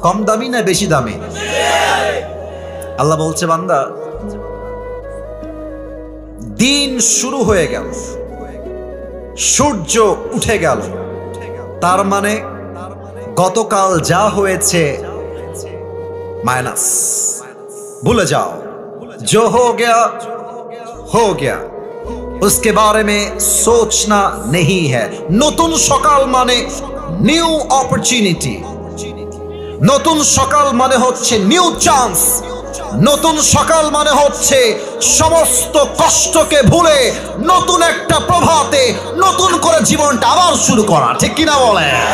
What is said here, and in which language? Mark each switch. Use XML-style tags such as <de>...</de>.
<bn>কম দামি না বেশি দামি? আল্লাহ বলছে, বান্দা দিন শুরু হয়ে গেল, সূর্য উঠে গেল, তার মানে গতকাল যা হয়েছে মাইনাস, ভুলে যাও।</bn> <hi>जो हो गया उसके बारे में सोचना नहीं है।</hi> <bn>নতুন সকাল মানে নিউ অপরচুনিটি, নতুন সকাল মানে হচ্ছে নিউ চান্স, নতুন সকাল মানে হচ্ছে সমস্ত কষ্টকে ভুলে নতুন একটা প্রভাতে নতুন করে জীবনটা আবার শুরু করা। ঠিক কিনা বলে?</bn>